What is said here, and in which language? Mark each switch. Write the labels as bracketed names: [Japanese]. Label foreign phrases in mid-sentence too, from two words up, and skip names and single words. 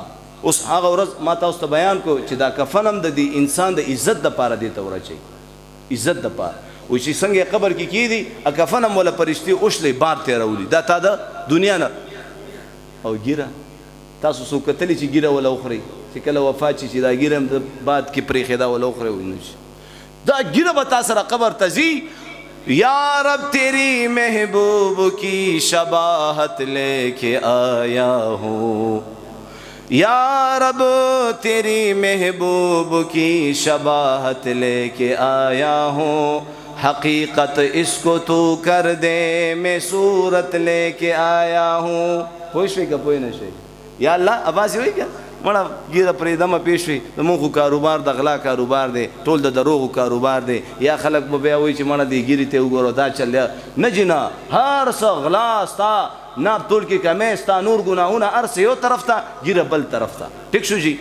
[Pashto] اوس هغه ورځ ما تاسو ته بیان کو چې دا کفن هم د دې انسان د عزت دپاره دې ته ورچوي عزت دپاره وایي چې څنګه قبر کې کېږي کفن هم وله فرشتې اوښلی بار تېرولي دا تا د دنیا نه. او ګیره تاسو څوک کتلي چې ګیره وله وخورئ چې کله وفات شي چې دا ګیره هم د باد کې پرېښېده وله وخورئ دا ګیره به تا سره قبر ته ځي. [Urdu] یا رب تیری محبوب کی شباہت لے کے آیا ہوں یا رب تیری محبوب کی شباہت لے کے آیا ہوں حقیقت اس کو تو کر دے میں صورت لے کے آیا ہوں. [Pashto] پوه شوې که پوه نه شوې یا الله اباسې وایي که مړه ګیره پرېږدمه پوه شوې زمونږ خو کاروبار د غلا کاروبار دی ټول د دروغو کاروبار دی. یا خلک به بیا وایي چې مړه دې ګیرې ته وګوره دا چل دی نه جي نه هر څه غلا ستا ناب تول کې کمی ستا نور ګناهونه هر څه یو طرف ته ګیره بل طرف ته ټیک شو جي.